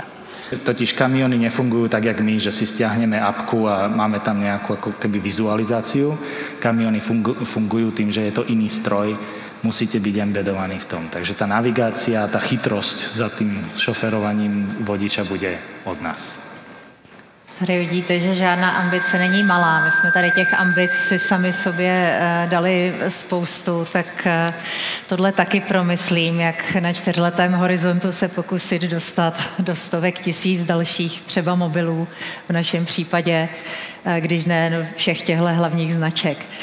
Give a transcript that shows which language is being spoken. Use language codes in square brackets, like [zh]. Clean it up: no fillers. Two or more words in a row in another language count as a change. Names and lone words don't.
[sk] Totiž kamiony nefungujú tak, jak my, že si stiahneme apku a máme tam nejakú ako keby vizualizáciu. Kamiony fungujú tým, že je to iný stroj, musíte byť embedovaní v tom. Takže tá navigácia, tá chytrosť za tým šoferovaním vodiča bude od nás. [cs] Tady vidíte, že žádná ambice není malá. My jsme tady těch ambic si sami sobě dali spoustu, tak tohle taky promyslím, jak na 4letém horizontu se pokusit dostat do stovek tisíc dalších třeba mobilů, v našem případě, když ne všech těchto hlavních značek.